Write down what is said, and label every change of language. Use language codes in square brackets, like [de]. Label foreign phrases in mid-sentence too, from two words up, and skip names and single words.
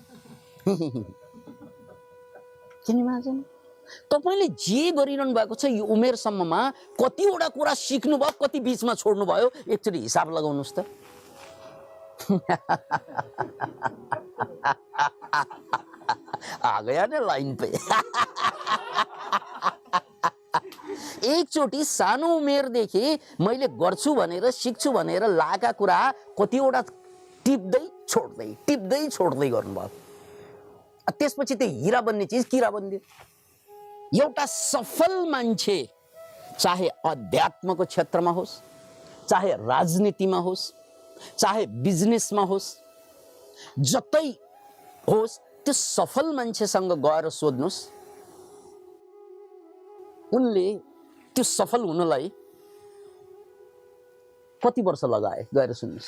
[ne] किन इमेजिन? तपाईले जे गरिरहनु भएको छ यो उमेरसम्ममा कतिवटा कुरा सिक्नु भयो, कति बीचमा छोड्नु भयो, एकचोटि हिसाब लगाउनुस् त। [hi] आ गया ना लाइन पे। [ne] एकचोटि सानो उमेरदेखि मैले गर्छु भनेर सिक्छु भनेर लागेका कुरा कतिवटा टिप्दै छोड्दै गर्नुभयो। त्यसपछि त्यो हिरा बन्ने चिज किरा बनिदियो। एउटा सफल मान्छे चाहे अध्यात्मको क्षेत्रमा होस्, चाहे राजनीतिमा होस्, चाहे बिजनेसमा होस्, जतै होस्, त्यो सफल मान्छेसँग गएर सोध्नुस् उनले त्यो सफल हुनलाई कति वर्ष लगाए, गएर सुन्नुस्।